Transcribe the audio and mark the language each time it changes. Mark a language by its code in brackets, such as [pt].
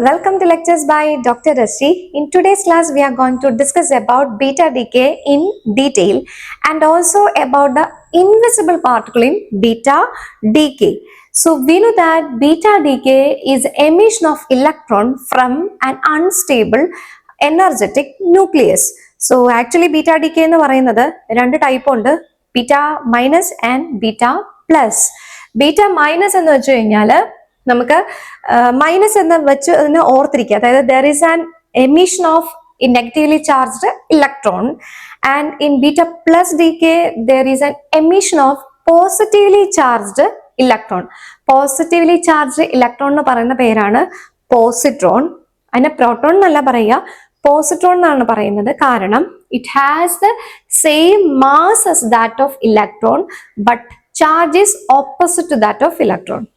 [en] Welcome to lectures by Dr. Rashi. In today's class, we are going to discuss about beta decay in detail and also about the invisible particle in beta decay. So we know that beta decay is emission of electron from an unstable energetic nucleus. [ml] So actually beta decay എന്ന് പറയുന്നത് രണ്ട് type ഉണ്ട്, beta minus and beta plus. Beta minus എന്ന് വെച്ച് കഴിഞ്ഞാൽ നമുക്ക് minus എന്ന് വെച്ച് അതിനെ ഓർത്തിരിക്കുക, അതായത് [en] There is an emission of negatively charged electron and in beta plus decay there is an emission of positively charged electron. [ml] Positively charged electron എന്ന് പറയുന്ന പേരാണ് പോസിട്രോൺ. അതിനെ പ്രോട്ടോൺ എന്നല്ല പറയുക, പോസിട്രോൺ എന്നാണ് പറയുന്നത്. [en] കാരണം it has the same mass as that of electron but charge is opposite to that of electron.